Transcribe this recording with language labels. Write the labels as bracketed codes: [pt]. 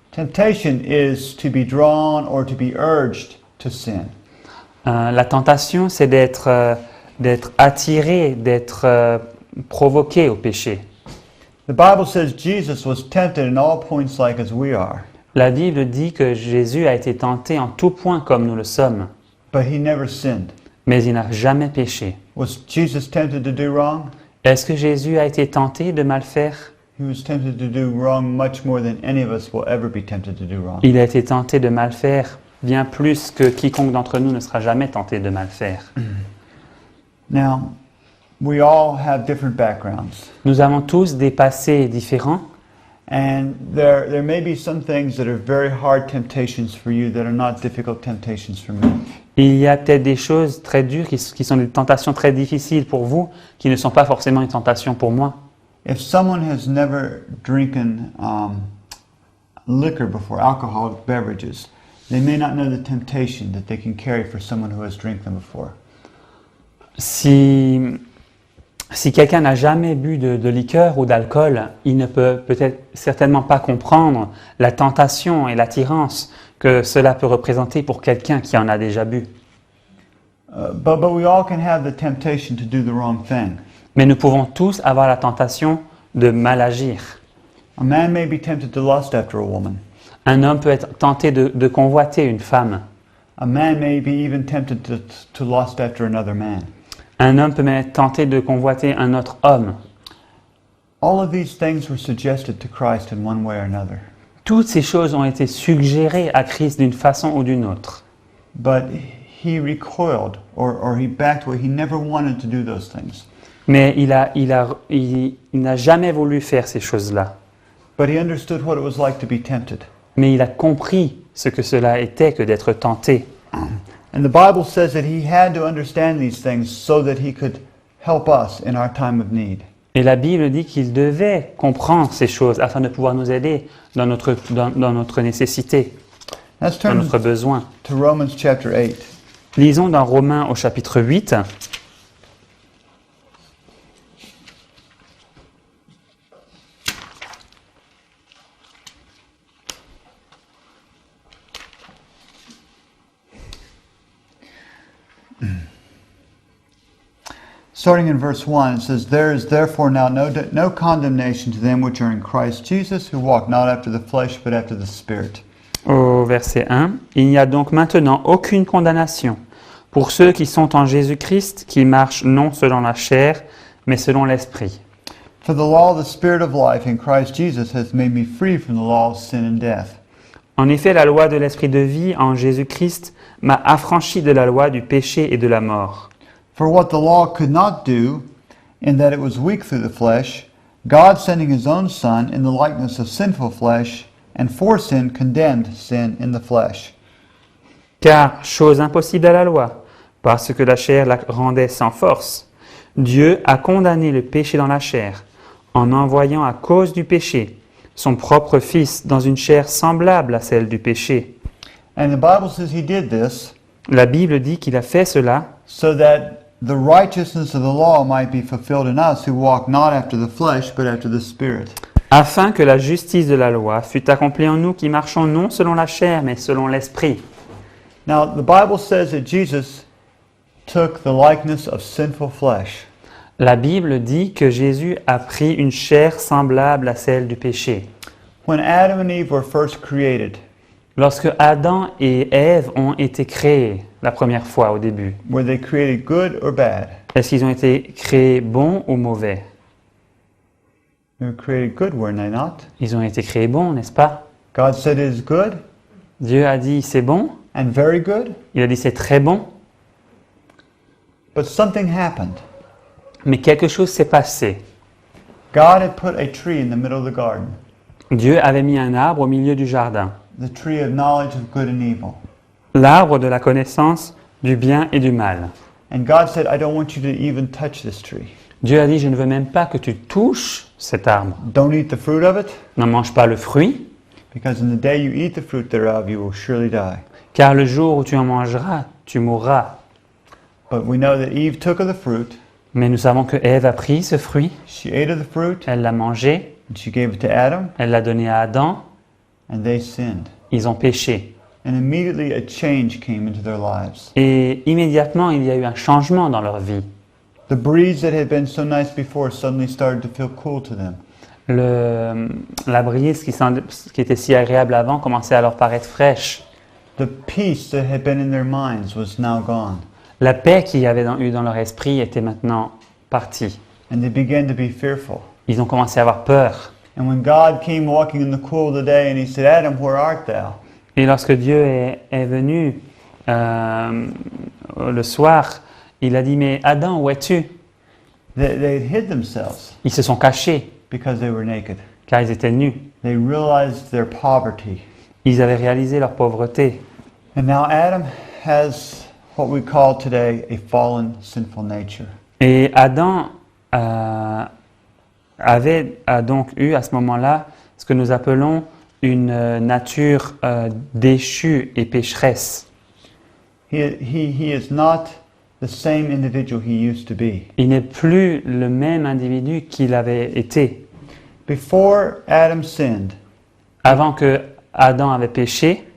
[en] Temptation is to be drawn or to be urged to sin. [fr] La tentation, c'est d'être attiré, d'être provoqué au péché. [en] The Bible says Jesus was tempted in all points like as we are, [fr] La Bible dit que Jésus a été tenté en tout point comme nous le sommes, [en] but he never sinned. [fr] mais il n'a jamais péché. [en] Was Jesus tempted to do wrong? [fr] Est-ce que Jésus a été tenté de mal faire? [en] He was tempted to do wrong much more than any of us will ever be tempted to do wrong. [fr] Il a été tenté de mal faire bien plus que quiconque d'entre nous ne sera jamais tenté de mal faire. [en] Now, we all have different backgrounds. [fr] Nous avons tous des passés différents. [en] And there may be some things that are very hard temptations for you that are not difficult temptations for me. [fr] Il y a peut-être des choses très dures qui sont des tentations très difficiles pour vous, qui ne sont pas forcément une tentation pour moi. [en] If someone has never drinking liquor before, alcoholic beverages, they may not know the temptation that they can carry for someone who has drank them before. [fr] Si quelqu'un n'a jamais bu de liqueur ou d'alcool, il ne peut peut-être certainement pas comprendre la tentation et l'attirance que cela peut représenter pour quelqu'un qui en a déjà bu. [en] But we all can have the temptation to do the wrong thing. [fr] Mais nous pouvons tous avoir la tentation de mal agir. [en] A man may be tempted to lust after a woman. [fr] Un homme peut être tenté de convoiter une femme. [en] A man may be even tempted to lust after another man. [fr] Un homme peut même être tenté de convoiter un autre homme. [en] All of these things were suggested to Christ in one way or another. [fr] Toutes ces choses ont été suggérées à Christ d'une façon ou d'une autre. [en] But he recoiled or he backed away. He never wanted to do those things. [fr] Mais il n'a jamais voulu faire ces choses-là. [en] But he understood what it was like to be tempted. [fr] Mais il a compris ce que cela était que d'être tenté. [en] And the Bible says that he had to understand these things so that he could help us in our time of need. [fr] Et la Bible dit qu'il devait comprendre ces choses afin de pouvoir nous aider dans notre nécessité, [en] Let's [fr] dans [en] turn [fr] notre besoin. [en] to Romans chapter 8. [fr] Lisons dans Romains au chapitre 8. [en] Starting in verse 1, it says, There is therefore now no condemnation to them which are in Christ Jesus, who walk not after the flesh, but after the Spirit. [fr] Au verset 1, « Il n'y a donc maintenant aucune condamnation pour ceux qui sont en Jésus-Christ, qui marchent non selon la chair, mais selon l'Esprit. [en] For the law of the Spirit of life in Christ Jesus has made me free from the law of sin and death. [fr] En effet, la loi de l'Esprit de vie en Jésus-Christ m'a affranchi de la loi du péché et de la mort. [en] For what the law could not do, in that it was weak through the flesh, God sending his own Son in the likeness of sinful flesh, and for sin condemned sin in the flesh. [fr] Car, chose impossible à la loi, parce que la chair la rendait sans force, Dieu a condamné le péché dans la chair, en envoyant à cause du péché son propre Fils dans une chair semblable à celle du péché. [en] And the Bible says he did this [fr] La Bible dit qu'il a fait cela [en] so that the righteousness of the law might be fulfilled in us who walk not after the flesh, but after the Spirit. [fr] afin que la justice de la loi fût accomplie en nous qui marchons non selon la chair, mais selon l'Esprit. [en] Now, the Bible says that Jesus took the likeness of sinful flesh. [fr] La Bible dit que Jésus a pris une chair semblable à celle du péché. [en] When Adam and Eve were first created, [fr] Lorsque Adam et Ève ont été créés la première fois au début, [en] were they created good or bad? [fr] est-ce qu'ils ont été créés bons ou mauvais? [en] They were created good, were they not? [fr] Ils ont été créés bons, n'est-ce pas? [en] God said it is good [fr] Dieu a dit c'est bon, [en] and very good, [fr] il a dit c'est très bon, [en] but something happened. [fr] mais quelque chose s'est passé. [en] God had put a tree in the middle of the garden, [fr] Dieu avait mis un arbre au milieu du jardin, [en] the tree of knowledge of good and evil. [fr] l'arbre de la connaissance du bien et du mal. [en] And God said, I don't want you to even touch this tree. [fr] Dieu a dit, je ne veux même pas que tu touches cet arbre. [en] Don't eat the fruit of it, [fr] N'en mange pas le fruit, [en] because in the day you eat the fruit thereof, you will surely die. [fr] car le jour où tu en mangeras, tu mourras. [en] But we know that Eve took of the fruit, [fr] Mais nous savons que Ève a pris ce fruit, [en] she ate of the fruit, [fr] elle l'a mangé, [en] and she gave it to Adam, [fr] elle l'a donné à Adam, [en] and they sinned. [fr] ils ont péché. [en] And immediately a change came into their lives. [fr] Et immédiatement, il y a eu un changement dans leur vie. [en] The breeze that had been so nice before suddenly started to feel cool to them. [fr] La brise qui était si agréable avant commençait à leur paraître fraîche. [en] The peace that had been in their minds was now gone. [fr] La paix qu'il y avait eu dans leur esprit était maintenant partie. [en] And they began to be fearful. [fr] Ils ont commencé à avoir peur. [en] And when God came walking in the cool of the day and he said, Adam, where art thou? [fr] Et lorsque Dieu est venu le soir, il a dit, mais Adam, où es-tu? [en] They had hid themselves [fr] Ils se sont cachés, [en] because they were naked. [fr] car ils étaient nus. [en] They realized their poverty. [fr] Ils avaient réalisé leur pauvreté. [en] And now Adam has what we call today a fallen, sinful nature. [fr] Et Adam a donc eu à ce moment-là ce que nous appelons une nature déchue et pécheresse. [en] He is not the same individual he used to be. [fr] Il n'est plus le même individu qu'il avait été. [en] Before Adam sinned, [fr] Avant que Adam avait péché,